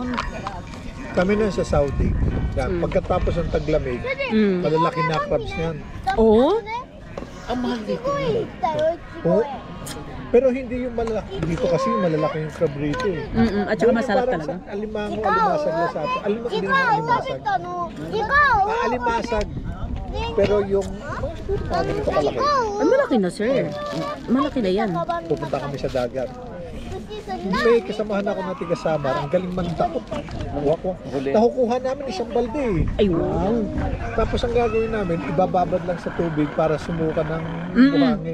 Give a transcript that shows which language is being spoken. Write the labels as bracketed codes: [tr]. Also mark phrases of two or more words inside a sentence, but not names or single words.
[tl] Kami na sa Saudi. Yan, pagkatapos ng taglamig, Mm. malalaki na crabs niyan. Oo? Ang mahal dito. Oo. Pero hindi yung malalaki. Dito kasi malalaki yung crab rito eh. At saka Doon yung masarap parang talaga. sa alimango, alimasag na sa atin. Hindi naman [ja] 食 [tl] alimasag. [ja] べたのイカを [tl] Alimasag. Pero yung... Ano ito kalaki? Ay, malaki na, sir. Malaki na yan. Pupunta kami sa dagat. May kasamahan ako na tiga Samar. Ang galing mandakot. Wak. Huli. Nakukuha namin isang balde eh. Ay, wow. Tapos ang gagawin namin, ibababad lang sa tubig para sumuka ng buhangin.